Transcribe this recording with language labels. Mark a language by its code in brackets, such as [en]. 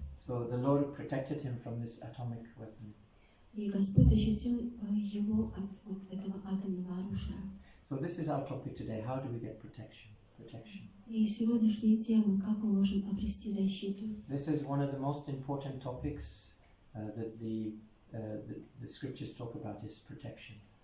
[en] So the Lord protected him from this atomic weapon. [ru] И Господь защитил его от вот этого атомного оружия. [en] So this is our topic today. How do we get protection? [ru] И сегодняшняя тема, как мы можем обрести защиту. [en] This is one of the most important topics that the scriptures talk about is protection.